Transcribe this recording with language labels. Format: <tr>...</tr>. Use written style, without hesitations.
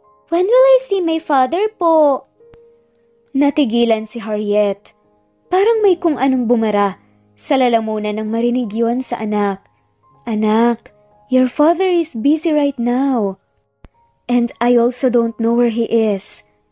<en>When will I see my father po?</en> <tl>Natigilan si Harriet. Parang may kung anong bumara sa lalamunan nang marinig yun sa anak.</tl> <en>Anak, your father is busy right now. And I also don't know where he is.</en>